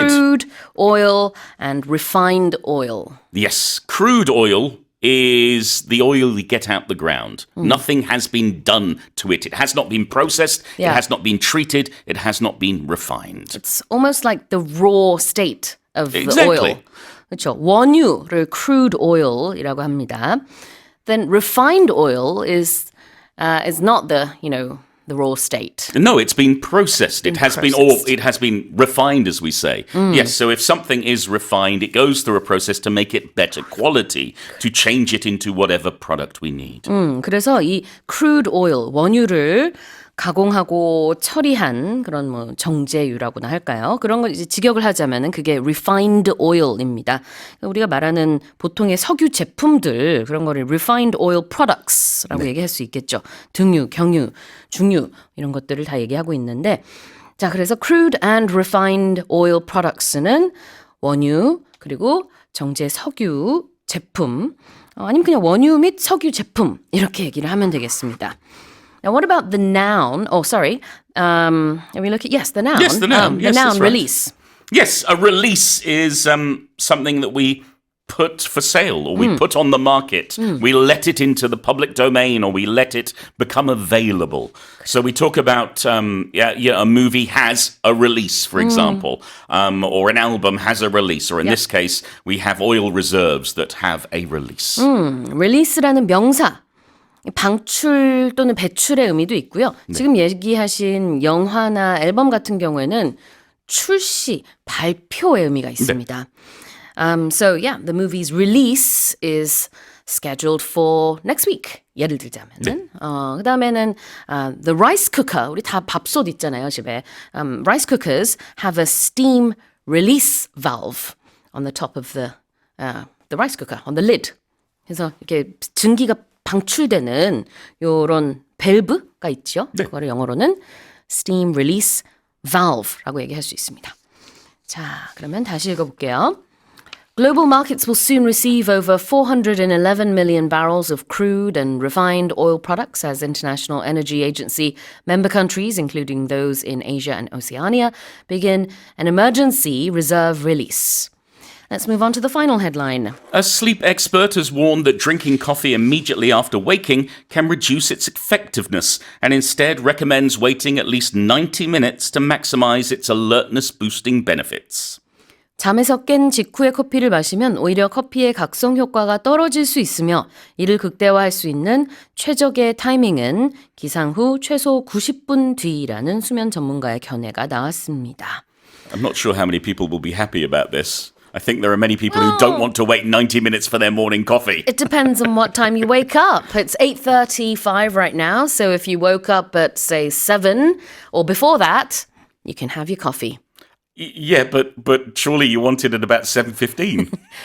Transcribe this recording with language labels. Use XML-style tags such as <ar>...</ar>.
<en>crude, oil, and refined oil. Yes, crude oil is the oil you get out the ground. Nothing has been done to it. It has not been processed. Yeah. It has not been treated. It has not been refined. It's almost like the raw state of Exactly. the oil.</en> <ko>그렇죠. 원유를 crude oil이라고 합니다.</ko> <en>Then refined oil is not the raw state. No, it's been processed. It has processed. it has been refined, as we say. Yes, so if something is refined, it goes through a process to make it better quality, to change it into whatever product we need.</en> <ko>그래서 이 crude oil, 원유를 가공하고 처리한 그런 뭐 정제유라고나 할까요? 그런 걸 이제 직역을 하자면은 그게 refined oil입니다. 우리가 말하는 보통의 석유 제품들 그런 거를 refined oil products라고 얘기할 수 있겠죠. 등유, 경유, 중유 이런 것들을 다 얘기하고 있는데 자, 그래서 crude and refined oil products는 원유 그리고 정제 석유 제품 아니면 그냥 원유 및 석유 제품 이렇게 얘기를 하면 되겠습니다.</ko> <en>Now, what about the noun? Oh, sorry. Are we looking? Yes, the noun. Yes, the noun. The Yes, noun that's right. release. Yes, a release is something that we put for sale or we put on the market. We let it into the public domain or we let it become available. So we talk about a movie has a release, for example, or an album has a release, or in this case, we have oil reserves that have a release.</en> <ko>release라는 명사. 방출 또는 배출의 의미도 있고요. 지금 얘기하신 영화나 앨범 같은 경우에는 출시, 발표의 의미가 있습니다.</ko> <en>So yeah, the movie's release is scheduled for next week.</en> <ko>예를 들자면은 그다음에는 the rice cooker. 우리 다 밥솥 있잖아요, 집에.</ko> <en>Rice cookers have a steam release valve on the top of the rice cooker, on the lid.</en> <ko>그래서 이렇게 증기가 방출되는 요런 밸브가 있죠. 그거를 영어로는 steam release valve라고 얘기할 수 있습니다. 자, 그러면 다시 읽어볼게요.</ko> <en>Global markets will soon receive over 411 million barrels of crude and refined oil products as International Energy Agency member countries, including those in Asia and Oceania, begin an emergency reserve release. Let's move on to the final headline. A sleep expert has warned that drinking coffee immediately after waking can reduce its effectiveness and instead recommends waiting at least 90 minutes to maximize its alertness boosting benefits.</en> <ko>잠에서 깬 직후에 커피를 마시면 오히려 커피의 각성 효과가 떨어질 수 있으며 이를 극대화할 수 있는 최적의 타이밍은 기상 후 최소 90분 뒤라는 수면 전문가의 견해가 나왔습니다.</ko> <en>I'm not sure how many people will be happy about this. I think there are many people who don't want to wait 90 minutes for their morning coffee. It depends on what time you wake up. It's 8:35 right now, so if you woke up at, say, 7 or before that, you can have your coffee. Yeah, but surely you want it at about 7:15.</en>